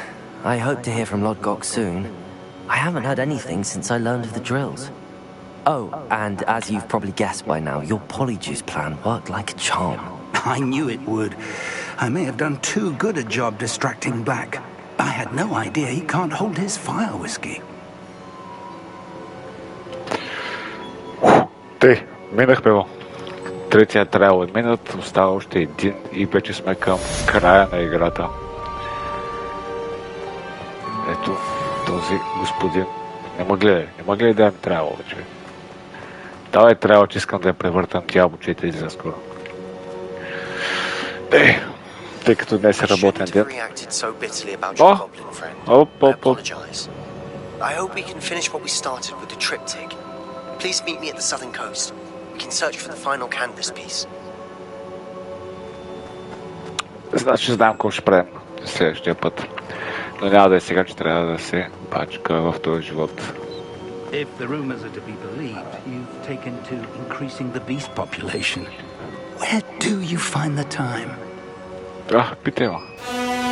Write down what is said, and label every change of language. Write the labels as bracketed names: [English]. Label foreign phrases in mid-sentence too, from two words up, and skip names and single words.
[English] I hope to hear from Lodgok soon. I haven't heard anything since I learned of the drills. Oh, and as you've probably guessed by now, your polyjuice plan worked like a charm. I knew it would. I may have done too good a job distracting Black. I had no idea he can't hold his fire whiskey. [Bulgarian] Тъй, минахме го. Третия трайл е минат, остава още един и вече сме към края на играта. Ето, този господин. Не ме гледай да ми трябва вече. Давай трябва, че искам да я превъртам Diablo 4 за скоро. Тъй като днес е работен ден. [English] I hope we can finish what we started with the triptych. Please meet me at the southern coast. We can search for the final canvas piece. [Bulgarian] Значи знам какво ще правим следващия път. Но няма да е сега, че трябва да се пачка в този живот. [English] If the rumors are to be believed, you've taken to increasing the beast population. Where do you find the time? [Bulgarian] Питай ма.